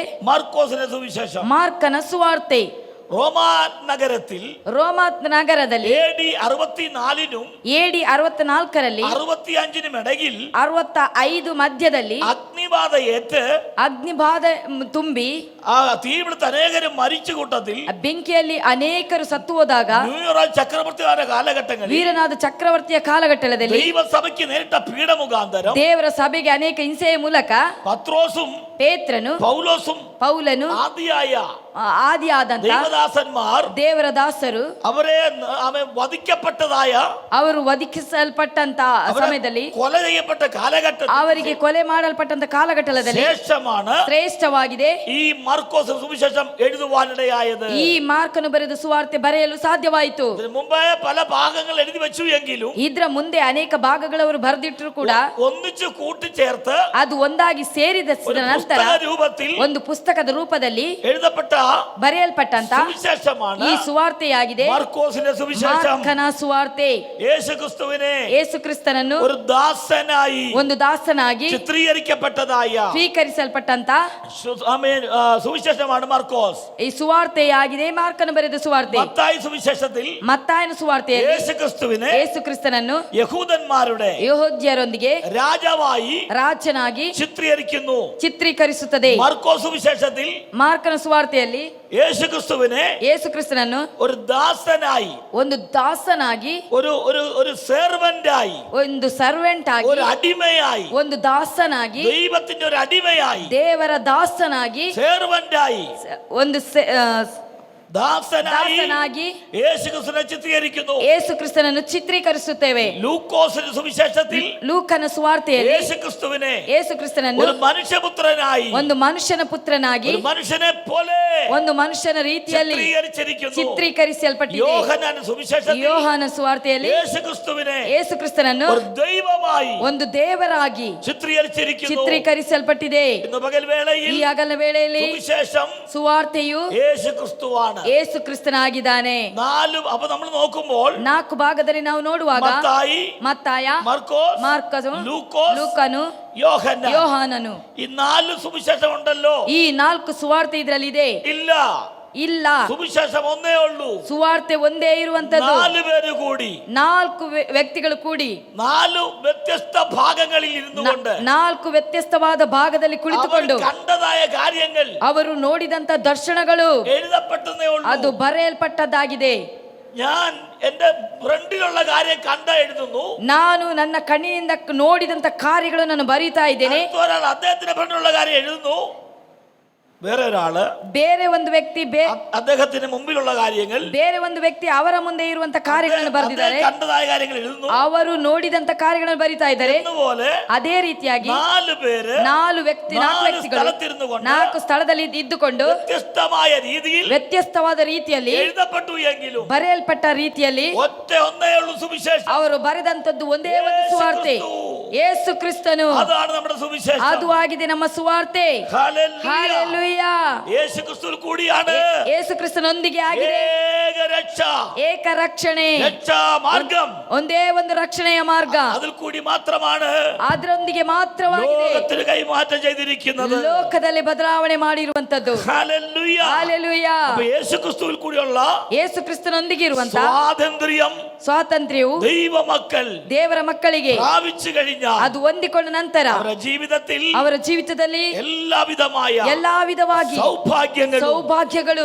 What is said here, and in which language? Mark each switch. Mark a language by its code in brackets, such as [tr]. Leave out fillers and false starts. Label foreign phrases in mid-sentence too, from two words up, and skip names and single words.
[ml] മാർക്കോസിന്റെ സുവിശേഷം. [kn] ಮಾರ್ಕನ ಸುವಾರ್ತೆ. [ml] റോമാ നഗരത്തിൽ [kn] ರೋಮಾ ನಗರದಲ್ಲಿ [ml] AD 64 [kn] AD 64ರಲ್ಲಿ [ml] 65 ഇടയിൽ [kn] 65 ಮಧ್ಯದಲ್ಲಿ [ml] അഗ്നിബാധയേറ്റ് [kn] ಅಗ್ನಿಬಾಧ ತುಂಬಿ [ml] ആ തീപിടുത്ത അനേകരും മരിച്ച കൂട്ടത്തിൽ [kn] ಬೆಂಕಿಯಲ್ಲಿ ಅನೇಕರು ಸತ್ತು ಹೋದಾಗ [ml] ന്യൂയോർക്ക് ചക്രവർത്തിയുടെ കാലഘട്ടങ്ങളിൽ [kn] ವೀರನಾದ ಚಕ್ರವರ್ತಿಯ ಕಾಲಘಟ್ಟದಲ್ಲಿ [ml] ദൈവസഭയ്ക്ക് നേരിട്ട പീഡ മുഖാന്തരം [kn] ದೇವರ ಸಭೆಗೆ ಅನೇಕ ಹಿಂಸೆಯ ಮೂಲಕ [ml] പത്രോസും [kn] ಪೇತ್ರನು, [ml] പൗലോസും [kn] ಪೌಲನು, [ml] ആദിയായ [kn] ಆದಿಯಾದಂತ [ml] ദൈവദാസന്മാർ [kn] ದೇವರ ದಾಸರು [ml] അവരെ വധിക്കപ്പെട്ടതായ [kn] ಅವರು ವಧಿಸಲ್ಪಟ್ಟಂತ ಸಮಯದಲ್ಲಿ [ml] കൊല ചെയ്യപ്പെട്ട കാലഘട്ടത്തിൽ [kn] ಅವರಿಗೆ ಕೊಲೆ ಮಾಡಲ್ಪಟ್ಟಂತ ಕಾಲಘಟ್ಟದಲ್ಲಿ [ml] ശേഷമാണ് [kn] ಶ್ರೇಷ್ಠವಾಗಿದೆ [ml] ഈ മാർക്കോസ് സുവിശേഷം എഴുതുവാനിടയായത്. [kn] ಈ ಮಾರ್ಕನು ಬರೆದ ಸುವಾರ್ತೆ ಬರೆಯಲು ಸಾಧ್ಯವಾಯಿತು. [ml] ഇതിനു മുമ്പേ പല ഭാഗങ്ങൾ എഴുതി വെച്ചു എങ്കിലും [kn] ಇದ್ರ ಮುಂದೆ ಅನೇಕ ಭಾಗಗಳವರು ಬರೆದಿಟ್ಟರು ಕೂಡ [ml] ഒന്നിച്ചു കൂട്ടിച്ചേർത്ത് [kn] ಅದು ಒಂದಾಗಿ ಸೇರಿದ ನಂತರ [ml] രൂപത്തിൽ [kn] ಒಂದು ಪುಸ್ತಕದ ರೂಪದಲ್ಲಿ [ml] എഴുതപ്പെട്ട [kn] ಬರೆಯಲ್ಪಟ್ಟಂತ [ml] സുവിശേഷമാണ് [kn] ಈ ಸುವಾರ್ತೆಯಾಗಿದೆ [ml] മാർക്കോസിന്റെ സുവിശേഷം. [kn] ಮಾರ್ಕನ ಸುವಾರ್ತೆ. [ml] യേശുക്രിസ്തുവിനെ [kn] ಯೇಸು ಕ್ರಿಸ್ತನನ್ನು [ml] ഒരു ദാസനായി [kn] ಒಂದು ದಾಸನಾಗಿ [ml] ചിത്രീകരിക്കപ്പെട്ടതായ [kn] ಸ್ವೀಕರಿಸಲ್ಪಟ್ಟಂತ [ml] സുവിശേഷമാണ് മാർക്കോസ്. [kn] ಈ ಸುವಾರ್ತೆಯಾಗಿದೆ ಮಾರ್ಕನು ಬರೆದ ಸುವಾರ್ತೆ. [ml] മത്തായി സുവിശേഷത്തിൽ [kn] ಮತ್ತಾಯನ ಸುವಾರ್ತೆಯಲ್ಲಿ [ml] യേശുക്രിസ്തുവിനെ [kn] ಯೇಸು ಕ್ರಿಸ್ತನನ್ನು [ml] യഹൂദന്മാരുടെ [kn] ಯೆಹೂದ್ಯರೊಂದಿಗೆ [ml] രാജാവായി [kn] ರಾಜನಾಗಿ [ml] ചിത്രീകരിക്കുന്നു. [kn] ಚಿತ್ರೀಕರಿಸುತ್ತದೆ. [ml] മാർക്കോസ് സുവിശേഷത്തിൽ [kn] ಮಾರ್ಕನ ಸುವಾರ್ತೆಯಲ್ಲಿ [ml] യേശുക്രിസ്തുവിനെ [kn] ಯೇಸು ಕ್ರಿಸ್ತನನ್ನು [ml] ഒരു ദാസനായി, [kn] ಒಂದು ದಾಸನಾಗಿ, [ml] ഒരു ഒരു ഒരു സെർവന്റായി, [kn] ಒಂದು ಸರ್ವೆಂಟ್ ಆಗಿ, [ml] ഒരു അടിമയായി, [kn] ಒಂದು ದಾಸನಾಗಿ, [ml] ദൈവത്തിന്റെ ഒരു അടിമയായി, [kn] ದೇವರ ದಾಸನಾಗಿ, [ml] സെർവന്റായി, [kn] ಒಂದು [ml] ദാസനായി [kn] ದಾಸನಾಗಿ [ml] യേശുക്രിസ്തുവിനെ ചിത്രീകരിക്കുന്നു. [kn] ಯೇಸು ಕ್ರಿಸ್ತನನ್ನು ಚಿತ್ರೀಕರಿಸುತ್ತೇವೆ. [ml] ലൂക്കോസിന്റെ സുവിശേഷത്തിൽ [kn] ಲೂಕನ ಸುವಾರ್ತೆಯಲ್ಲಿ [ml] യേശുക്രിസ്തുവിനെ [kn] ಯೇಸು ಕ್ರಿಸ್ತನನ್ನು [ml] ഒരു മനുഷ്യപുത്രനായി, [kn] ಒಂದು ಮನುಷ್ಯನ ಪುತ್ರನಾಗಿ, [ml] ഒരു മനുഷ്യനെ പോലെ [kn] ಒಂದು ಮನುಷ್ಯನ ರೀತಿಯಲ್ಲಿ [ml] ചിത്രീകരിച്ചിരിക്കുന്നു. [kn] ಚಿತ್ರೀಕರಿಸಲ್ಪಟ್ಟಿದೆ. [ml] യോഹന്നാന്റെ സുവിശേഷത്തിൽ [kn] ಯೋಹಾನ ಸುವಾರ್ತೆಯಲ್ಲಿ [ml] യേശുക്രിസ്തുവിനെ [kn] ಯೇಸು ಕ್ರಿಸ್ತನನ್ನು [ml] ഒരു ദൈവമായി [kn] ಒಂದು ದೇವರಾಗಿ [ml] ചിത്രീകരിച്ചിരിക്കുന്നു. [kn] ಚಿತ್ರೀಕರಿಸಲ್ಪಟ್ಟಿದೆ. [ml] ഇന്ന് പകൽ വേളയിൽ [kn] ಈ ಹಗಲ ವೇಳೆಯಲ್ಲಿ [ml] സുവിശേഷം [kn] ಸುವಾರ್ತೆಯು [ml] യേശുക്രിസ്തുവാണ്. [kn] ಯೇಸು ಕ್ರಿಸ್ತನಾಗಿದ್ದಾನೆ. [ml] അപ്പൊ നമ്മൾ നോക്കുമ്പോൾ [kn] 4 ಭಾಗದಲ್ಲಿ ನಾವು ನೋಡುವಾಗ [ml] മത്തായി, [kn] ಮತ್ತಾಯ, [ml] മർക്കോസ്, [kn] ಮಾರ್ಕನು, [ml] ലൂക്കോസ്, [kn] ಲೂಕನು, [ml] യോഹന്നാൻ, [kn] ಯೋಹಾನನು. [ml] ഈ 4 സുവിശേഷം ഉണ്ടല്ലോ. [kn] ಈ 4 ಸುವಾರ್ತೆ ಇದರಲ್ಲಿ ಇದೆ? [ml] ഇല്ല, [kn] ಇಲ್ಲ. [ml] സുവിശേഷം ഒന്നേ ഉള്ളൂ. [kn] ಸುವಾರ್ತೆ ಒಂದೇ ಇರುವಂತದ್ದು. [ml] 4 പേര് കൂടി, [kn] 4 ವ್ಯಕ್ತಿಗಳು ಕೂಡಿ [ml] 4 വ്യത്യസ്ത ഭാഗങ്ങളിൽ ഇരുന്നു കൊണ്ട് [kn] 4 ವ್ಯತ್ಯಸ್ತವಾದ ಭಾಗದಲ್ಲಿ ಕುಳಿತುಕೊಂಡು [ml] കണ്ടതായ കാര്യങ്ങൾ, [kn] ಅವರು ನೋಡಿದಂತ ದರ್ಶನಗಳು [ml] എഴുതപ്പെട്ടതേ ഉള്ളൂ. [kn] ಅದು ಬರೆಯಲ್ಪಟ್ಟದ್ದಾಗಿದೆ. [ml] ഞാൻ എന്റെ ഫ്രണ്ടിലുള്ള കാര്യം കണ്ട എഴുതുന്നു. [kn] ನಾನು ನನ್ನ ಕಣ್ಣಿನಿಂದ ನೋಡಿದಂತ ಕಾರ್ಯಗಳು ನಾನು ಬರೀತಾ ಇದ್ದೇನೆ. [ml] ഒരാൾ അദ്ദേഹത്തിന്റെ ഫ്രണ്ടിലുള്ള കാര്യം എഴുതുന്നു. വേറെ ഒരാള് [kn] ಬೇರೆ ಒಂದು ವ್ಯಕ್ತಿ [ml] അദ്ദേഹത്തിന് മുമ്പിലുള്ള കാര്യങ്ങൾ, [kn] ಬೇರೆ ಒಂದು ವ್ಯಕ್ತಿ ಅವರ ಮುಂದೆ ಇರುವಂತ ಕಾರ್ಯಗಳನ್ನು ಬರೆದಿದ್ದಾರೆ. [ml] കണ്ടതായ കാര്യങ്ങൾ എഴുതുന്നു. [kn] ಅವರು ನೋಡಿದಂತ ಕಾರ್ಯಗಳನ್ನು ಬರೀತಾ ಇದ್ದಾರೆ. [ml] അതുപോലെ [kn] ಅದೇ ರೀತಿಯಾಗಿ [ml] 4 പേര് [kn] 4 ವ್ಯಕ್ತಿಗಳು 4 ಸ್ಥಳದಲ್ಲಿ ಇದ್ದುಕೊಂಡು [ml] വ്യത്യസ്തമായ രീതിയിൽ [kn] ವ್ಯತ್ಯಸ್ತವಾದ ರೀತಿಯಲ್ಲಿ [ml] എഴുതപ്പെട്ടു എങ്കിലും [kn] ಬರೆಯಲ್ಪಟ್ಟ ರೀತಿಯಲ್ಲಿ [ml] ഒന്നേ ഉള്ളൂ സുവിശേഷം. [kn] ಅವರು ಬರೆದಂತದ್ದು ಒಂದೇ ಒಂದು ಸುವಾರ್ತೆ, ಯೇಸು ಕ್ರಿಸ್ತನು. [ml] അതാണ് നമ്മുടെ സുവിശേഷം. [kn] ಅದು ಆಗಿದೆ ನಮ್ಮ ಸುವಾರ್ತೆ. [ml] ഹല്ലേലൂയ. [kn] ಹಲ್ಲೆಲೂಯ. [ml] യേശു ക്രിസ്തുവിൽ കൂടിയാണ് [kn] ಯೇಸು ಕ್ರಿಸ್ತನೊಂದಿಗೆ ಆಗಿದೆ [ml] ഏക രക്ഷ, [kn] ಏಕ ರಕ್ಷಣೆ, [ml] രക്ഷാ മാർഗം. [kn] ಒಂದೇ ಒಂದು ರಕ್ಷಣೆಯ ಮಾರ್ಗ. [ml] അതിൽ കൂടി മാത്രമാണ് [kn] ಅದರೊಂದಿಗೆ ಮಾತ್ರವಾಗಿದೆ [ml] ലോകത്തിന് കൈമാറ്റം ചെയ്തിരിക്കുന്നത്. [kn] ಲೋಕದಲ್ಲಿ ಬದಲಾವಣೆ ಮಾಡಿರುವಂತದ್ದು. [ml] ഹല്ലേലൂയ. [kn] ಹಲ್ಲೆಲೂಯ. [ml] അപ്പോൾ യേശു ക്രിസ്തുവിൽ കൂടിയുള്ള [kn] ಯೇಸು ಕ್ರಿಸ್ತನೊಂದಿಗೆ ಇರುವಂತ [ml] സ്വാതന്ത്ര്യം [kn] ಸ್ವಾತಂತ್ರ್ಯವು [ml] ദൈവമക്കൾ [kn] ದೇವರ ಮಕ್ಕಳಿಗೆ [ml] പ്രാപിച്ചു കഴിഞ്ഞാൽ [kn] ಅದು ಹೊಂದಿಕೊಂಡ ನಂತರ [ml] അവരുടെ ജീവിതത്തിൽ [kn] ಅವರ ಜೀವಿತದಲ್ಲಿ [ml] എല്ലാവിധമായ [kn] ಎಲ್ಲಾ ವಿಧವಾಗಿ ಸೌಭಾಗ್ಯಗಳು